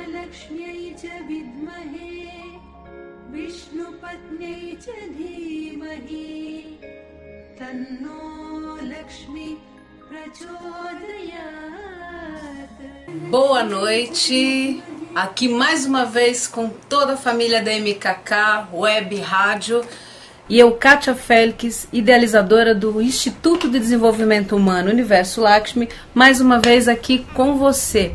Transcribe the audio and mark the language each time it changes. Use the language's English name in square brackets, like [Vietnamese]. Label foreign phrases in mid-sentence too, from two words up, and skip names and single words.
[Sanskrit] लक्ष्म्यै च विद्महे विष्णुपत्न्यै च धीमहि तन्नो लक्ष्मी प्रचोदयात्. [Portuguese] Boa noite, aqui mais uma vez com toda a família da MKK Web Rádio e eu, Kátia Félix, idealizadora do Instituto de Desenvolvimento Humano Universo Lakshmi, mais uma vez aqui com você.